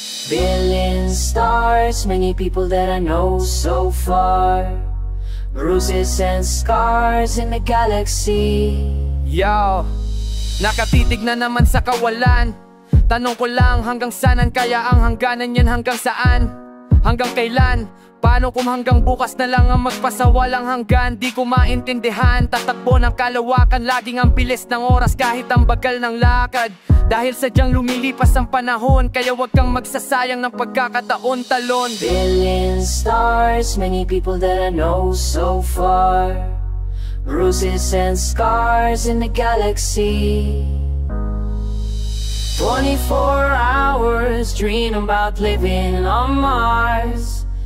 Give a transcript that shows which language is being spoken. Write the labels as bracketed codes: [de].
[en] Billion stars, many people that I know so far. Bruises and scars in the galaxy. [tl] Yo, nakatitig na naman sa kawalan. Tanong ko lang hanggang saan kaya ang hangganan yan, hanggang saan? Hanggang kailan? Paano kung hanggang bukas na lang ang magpasawalang hanggan? Di ko maintindihan, tatakbo ng kalawakan, laging ang bilis ng oras kahit ang bagal ng lakad. Dahil sadyang lumilipas ang panahon, kaya wag kang magsasayang ng pagkakataon, talon. [en] Billion stars, many people that I know so far. Bruises and scars in the galaxy. 24 hours, dream about living on Mars.